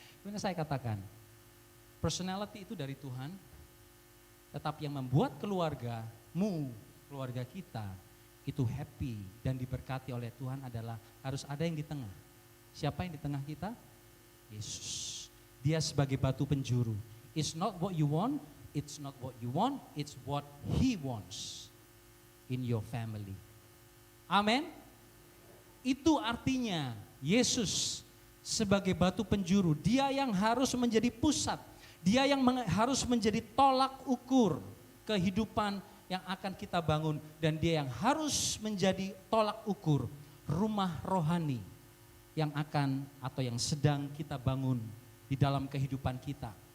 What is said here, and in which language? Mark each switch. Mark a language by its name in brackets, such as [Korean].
[Indonesian] Kemudian saya katakan, personality itu dari Tuhan, tetapi yang membuat keluargamu, keluarga kita itu happy dan diberkati oleh Tuhan adalah harus ada yang di tengah. Siapa yang di tengah kita? Yesus. Dia sebagai batu penjuru. [English] It's not what you want, it's not what you want, it's what He wants in your family. [Indonesian] Amin. Itu artinya Yesus sebagai batu penjuru, dia yang harus menjadi pusat, dia yang harus menjadi tolak ukur kehidupan yang akan kita bangun dan dia yang harus menjadi tolak ukur rumah rohani yang akan atau yang sedang kita bangun di dalam kehidupan kita.